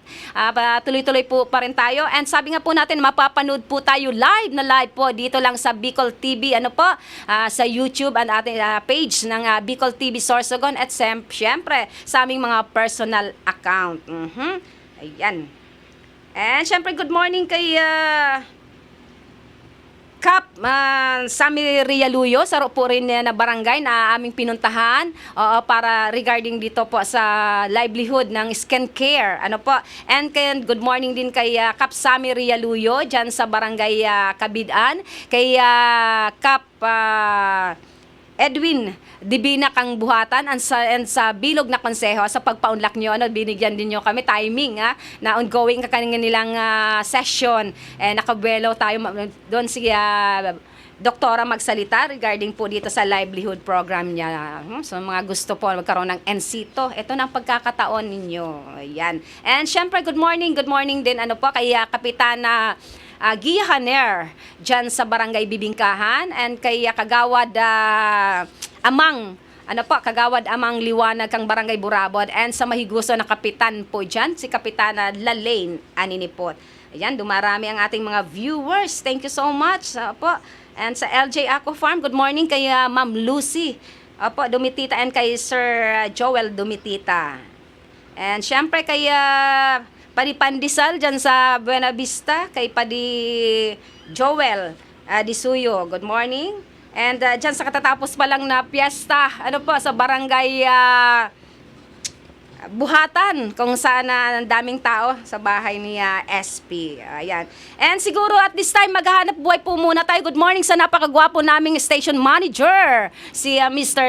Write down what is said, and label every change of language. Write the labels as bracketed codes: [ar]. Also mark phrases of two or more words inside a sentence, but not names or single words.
[tl] Tuloy-tuloy po pa rin tayo. And sabi nga po natin, mapapanood po tayo live po dito lang sa Bicol TV, sa YouTube ang ating page ng Bicol TV Sorsogon, at syempre sa aming mga personal account. Ayan. And syempre, [en] good morning [tl] kay Kap Sami Rialuyo, sa po rin na barangay na aming pinuntahan para regarding dito po sa livelihood ng [en] skin care. [tl] And [en] good morning [tl] din kay Kap Sami Rialuyo dyan sa barangay Kabidan, kay Kap Edwin Dibina kang buhatan and sa Bilog na Konseho sa pagpaunlak nyo, binigyan din nyo kami timing na ongoing nilang session. Nakabuelo tayo doon si doktora magsalita regarding po dito sa [en] livelihood program [tl] niya. So mga gusto po magkaroon ng NCTO, ito na ang pagkakataon ninyo. Ayan. And syempre, [en] good morning [tl] din kay Kapitana Gia Haner dyan sa barangay Bibingkahan, and kay Kagawad Amang Kagawad Amang Liwanag kang barangay Burabod, and sa mahiguso na kapitan po dyan, si Kapitana Lalaine Aninipot. Ayan, dumarami ang ating mga viewers. [en] Thank you so much and [tl] sa LJ Aqua Farm, [en] good morning [tl] kay Ma'am Lucy Dumitita, and kay Sir Joel Dumitita. And syempre kay Padi Pandisal dyan sa Buena Vista, kay Padi Joel Disuyo, [en] good morning. [tl] And dyan sa katatapos pa lang na piyesta, sa barangay Buhatan, kung saan ang daming tao sa bahay ni SP. Ayan. And siguro [en] at this time, [tl] maghahanap buhay po muna tayo. [en] Good morning [tl] sa napakagwapo naming station manager, si Mr.